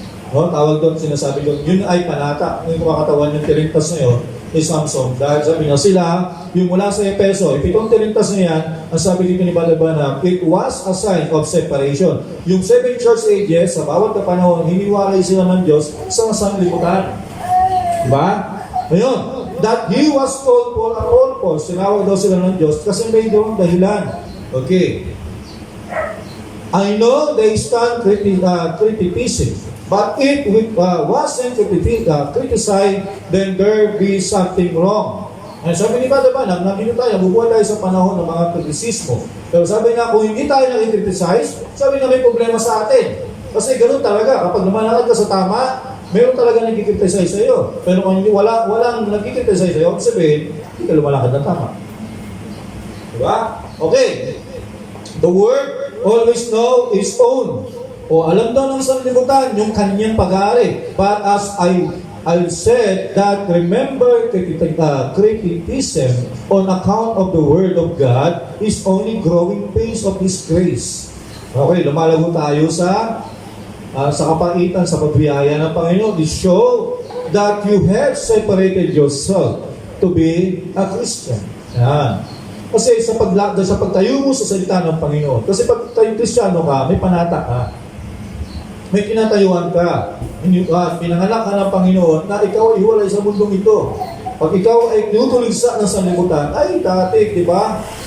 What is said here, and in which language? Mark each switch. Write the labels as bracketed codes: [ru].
[tl] No? Tawag doon, sinasabi doon, yun ay panata. Yung kumakatawan yung tirintas na yun, ni Samson. Dahil sabi niya sila, yung mula sa Epeso, ipitong tirintas na yan, ang sabi dito ni Balabanam, [en] it was a sign of separation. [tl] Yung 7 church ages, sa bawat panahon, hiniwalay sila ng Diyos sa sanglibutan. Diba? Ngayon, [en] that he was called for a purpose, [tl] sinawag daw sila ng Diyos kasi may doon dahilan. Okay. [en] I know they stand criticism. But if it wasn't criticized, then there be something wrong. [tl] And sabi ni Brother Banam, nandito tayo, bubuhay tayo sa panahon ng mga kritisismo. Pero sabi nga, kung hindi tayo nag-criticize, sabi na may problema sa atin. Kasi ganoon talaga, kapag lumalakad ka sa tama, meron talaga nag-criticize sa iyo. Pero kung hindi, walang nag-criticize sa iyo, sabihin, hindi ka lumalakad ng tama. Diba? Okay. [en] The word always know his own. [tl] O alam daw ng sanlibutan yung kanyang pag-aari. [en] But as I said that remember criticism on account of the Word of God is only growing pace of His grace. [tl] Okay, lumalago tayo sa kapaitan, sa pagbiyaya ng Panginoon. [en] It show that you have separated yourself to be a Christian. [tl] Yan. Kasi sa pagtayo mo sa salita ng Panginoon, kasi pag tayo Kristiyano ka, may panata ka. May kinatayuan ka. Pinanganak ka ng Panginoon na ikaw ay hiwalay sa mundong ito. Pag ikaw ay tinutuligsa ng sanlibutan, ay dati, di ba?